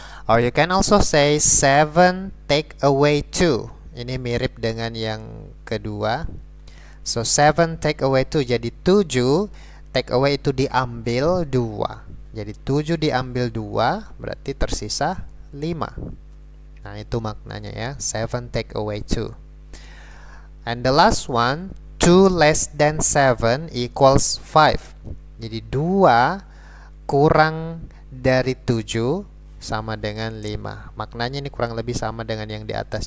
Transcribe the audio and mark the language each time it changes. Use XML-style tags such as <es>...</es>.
<en>Or you can also say 7 take away 2.</en> <id>Ini mirip dengan yang kedua.</id> <en>So 7 take away 2. Jadi 7 take away</en> <id>itu diambil 2. Jadi 7 diambil 2 berarti tersisa 5. Nah, itu maknanya ya. 7 take away 2.</id> <en>And the last one, 2 less than 7 equals 5.</en> <id>Jadi 2 kurang dari 7 sama dengan 5. Maknanya ini kurang lebih sama dengan yang di atas.</id>